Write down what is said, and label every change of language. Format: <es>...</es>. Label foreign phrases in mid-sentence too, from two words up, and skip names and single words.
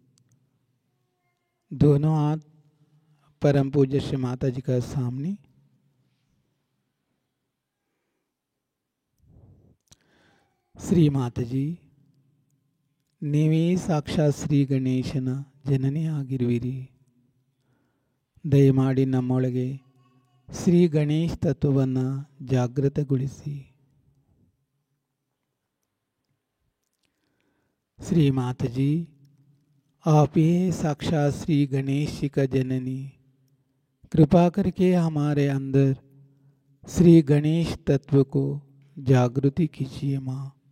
<hi>दोनों हाथ परम पूज्य श्री माता जी का सामने.</hi> <kn>ಶ್ರೀ ಮಾತಾಜಿ, ನೀವೇ ಸಾಕ್ಷಾತ್ ಶ್ರೀ ಗಣೇಶನ ಜನನಿ ಆಗಿರುವಿರಿ. ದಯಮಾಡಿ ನಮ್ಮೊಳಗೆ ಶ್ರೀ ಗಣೇಶ್ ತತ್ವವನ್ನು ಜಾಗೃತಗೊಳಿಸಿ.</kn> <hi>श्री माता जी, आप ही साक्षात श्री गणेश जी का जननी. कृपा करके हमारे अंदर श्री गणेश तत्व को जागृति कीजिए माँ.</hi>